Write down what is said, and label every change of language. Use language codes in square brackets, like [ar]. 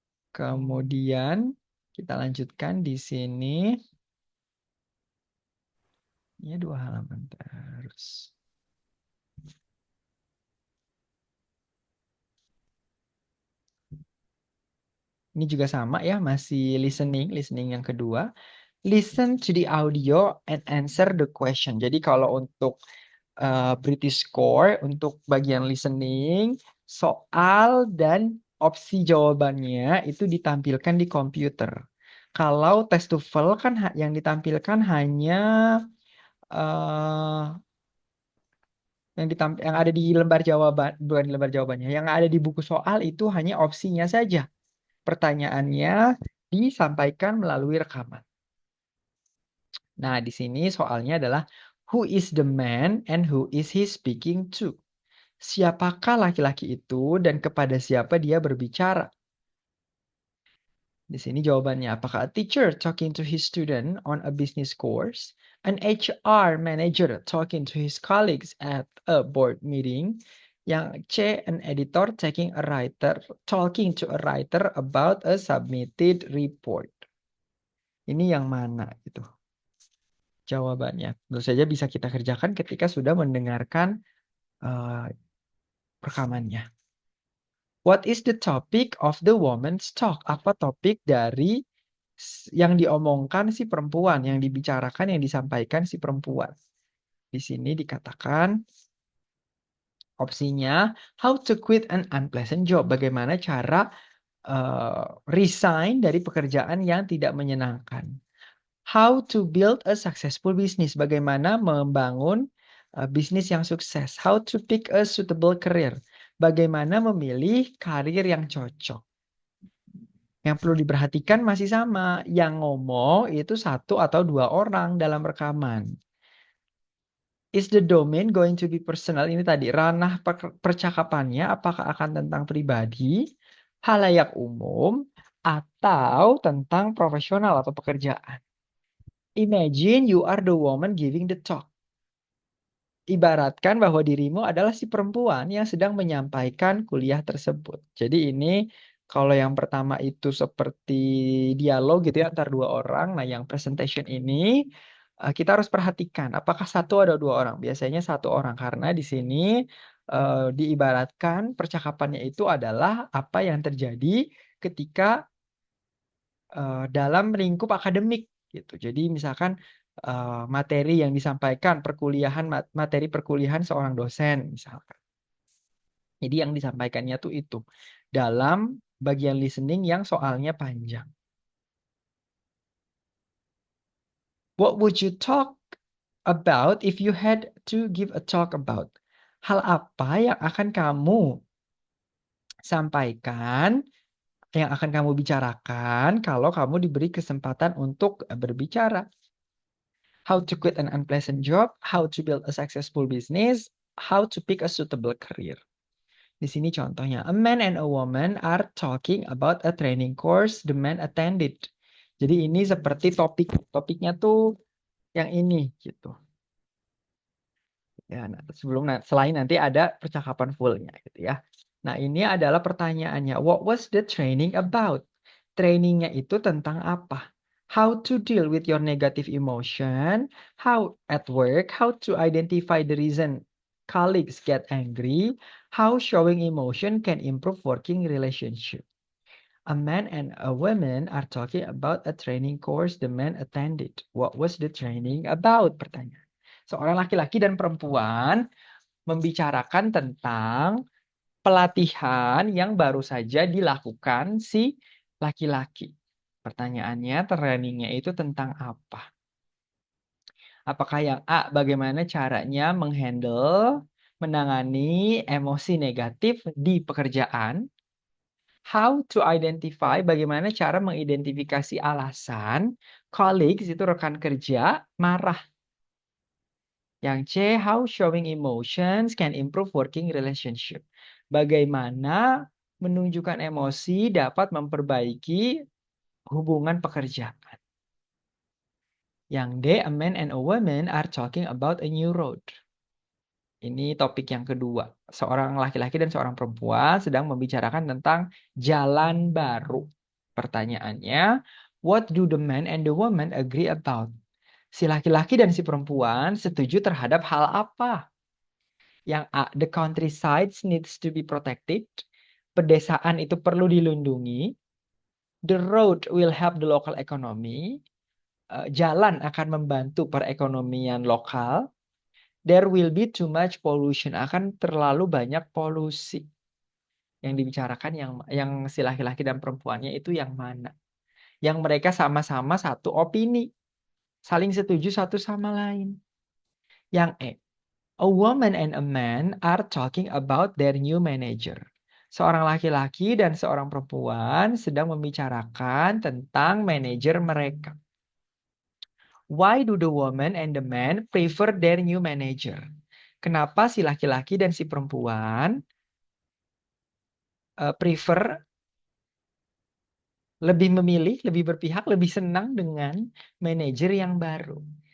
[id] Kemudian kita lanjutkan di sini. Ya, 2 halaman terus. Ini juga sama ya, masih listening yang kedua. [en] Listen to the audio and answer the question. [id] Jadi kalau untuk British Score, untuk bagian listening, soal dan opsi jawabannya itu ditampilkan di komputer. Kalau test TOEFL kan yang ditampilkan hanya eh, yang ada di lembar jawaban, bukan di lembar jawabannya, yang ada di buku soal itu hanya opsinya saja. Pertanyaannya disampaikan melalui rekaman. Nah, di sini soalnya adalah [en] who is the man and who is he speaking to? [id] Siapakah laki-laki itu dan kepada siapa dia berbicara? Di sini jawabannya, apakah [en] a teacher talking to his student on a business course, an HR manager talking to his colleagues at a board meeting, [id] yang C, [en] an editor talking to a writer about a submitted report. [id] Ini yang mana gitu jawabannya? Tentu saja bisa kita kerjakan ketika sudah mendengarkan rekamannya. [en] What is the topic of the woman's talk? [id] Apa topik dari yang diomongkan si perempuan, yang dibicarakan, yang disampaikan si perempuan? Di sini dikatakan opsinya [en] how to quit an unpleasant job. [id] Bagaimana cara resign dari pekerjaan yang tidak menyenangkan. [en] How to build a successful business. [id] Bagaimana membangun bisnis yang sukses. [en] How to pick a suitable career. [id] Bagaimana memilih karir yang cocok. Yang perlu diperhatikan masih sama. Yang ngomong itu 1 atau 2 orang dalam rekaman. [en] Is the domain going to be personal? [id] Ini tadi ranah percakapannya apakah akan tentang pribadi, halayak umum, atau tentang profesional atau pekerjaan. [en] Imagine you are the woman giving the talk. [id] Ibaratkan bahwa dirimu adalah si perempuan yang sedang menyampaikan kuliah tersebut. Jadi ini kalau yang pertama itu seperti dialog gitu ya antar 2 orang. Nah, yang presentation ini kita harus perhatikan apakah 1 atau 2 orang. Biasanya 1 orang karena di sini diibaratkan percakapannya itu adalah apa yang terjadi ketika dalam lingkup akademik gitu. Jadi misalkan materi yang disampaikan materi perkuliahan seorang dosen misalkan. Jadi yang disampaikannya tuh itu dalam bagian listening yang soalnya panjang. [en] What would you talk about if you had to give a talk about? [id] Hal apa yang akan kamu sampaikan, yang akan kamu bicarakan kalau kamu diberi kesempatan untuk berbicara? [en] How to quit an unpleasant job, how to build a successful business, how to pick a suitable career. [id] Di sini contohnya, [en] a man and a woman are talking about a training course the man attended. [id] Jadi ini seperti topiknya tuh yang ini gitu. Ya, nah, selain nanti ada percakapan fullnya gitu ya. Nah, ini adalah pertanyaannya. [en] What was the training about? [id] Trainingnya itu tentang apa? [en] How to deal with your negative emotion, how at work, how to identify the reason colleagues get angry, how showing emotion can improve working relationship. A man and a woman are talking about a training course the man attended. What was the training about? [id] Pertanyaan. Seorang laki-laki dan perempuan membicarakan tentang pelatihan yang baru saja dilakukan si laki-laki. Pertanyaannya, trainingnya itu tentang apa? Apakah yang A, bagaimana caranya menangani emosi negatif di pekerjaan? [en] How to identify, [id] bagaimana cara mengidentifikasi alasan colleagues itu rekan kerja marah. Yang C, [en] how showing emotions can improve working relationship. [id] Bagaimana menunjukkan emosi dapat memperbaiki hubungan pekerjaan. Yang D, [en] a man and a woman are talking about a new road. [id] Ini topik yang kedua. Seorang laki-laki dan seorang perempuan sedang membicarakan tentang jalan baru. Pertanyaannya, [en] what do the man and the woman agree about? [id] Si laki-laki dan si perempuan setuju terhadap hal apa? Yang A, [en] the countryside needs to be protected. [id] Pedesaan itu perlu dilindungi. [en] The road will help the local economy. [id] Jalan akan membantu perekonomian lokal. [en] There will be too much pollution. [id] Akan terlalu banyak polusi. Yang dibicarakan yang si laki-laki dan perempuannya itu yang mana? Yang mereka sama-sama satu opini. Saling setuju satu sama lain. Yang E, [en] a woman and a man are talking about their new manager. [id] Seorang laki-laki dan seorang perempuan sedang membicarakan tentang manajer mereka. [en] Why do the woman and the man prefer their new manager? [id] Kenapa si laki-laki dan si perempuan prefer, lebih memilih, lebih berpihak, lebih senang dengan manajer yang baru?